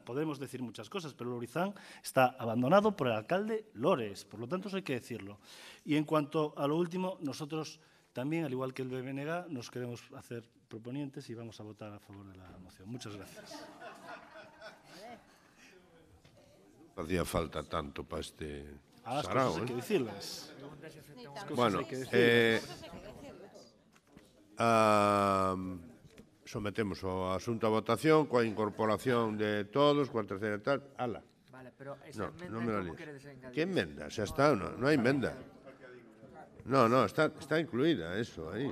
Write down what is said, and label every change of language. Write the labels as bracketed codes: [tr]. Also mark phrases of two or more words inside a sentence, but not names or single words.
[es] Podemos decir muchas cosas, pero Lourizán está abandonado por el alcalde Lores, por lo tanto eso hay que decirlo. Y en cuanto a lo último, nosotros también, al igual que el BBNG, nos queremos hacer proponientes y vamos a votar a favor de la moción. Muchas gracias. Hacía falta tanto para este las sarao, cosas hay que decirlas. [gl] Bueno, sometemos o asunto a votación coa incorporación de todos, coa terceira tal. Ala. Vale, pero esa emenda, non me la líes. queredes engadir? Que emenda? Xa está, non hai emenda. No, está incluída eso aí.